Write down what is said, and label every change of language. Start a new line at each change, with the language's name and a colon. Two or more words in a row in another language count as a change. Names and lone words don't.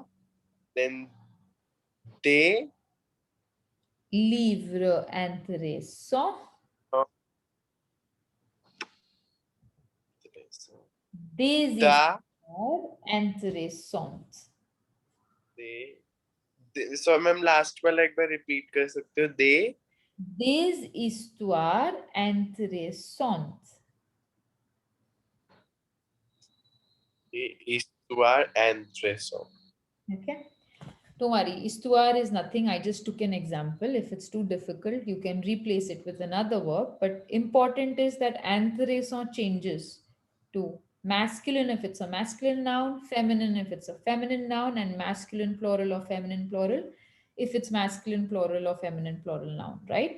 English: Then des
French: Livre intéressant. Des da histoires intéressantes.
Hindi: so
English: ma'am last
Hindi: वाला एक बार रिपीट कर सकते हो दे Des histoires intéressantes. histoire intéressant.
English: Okay. Don't worry. Histoire is nothing. I just took an example. If it's too difficult, you can replace it with another verb. But important is that intéressant changes to masculine if it's a masculine noun, feminine if it's a feminine noun, and masculine plural or feminine plural if it's masculine plural or feminine plural noun, right?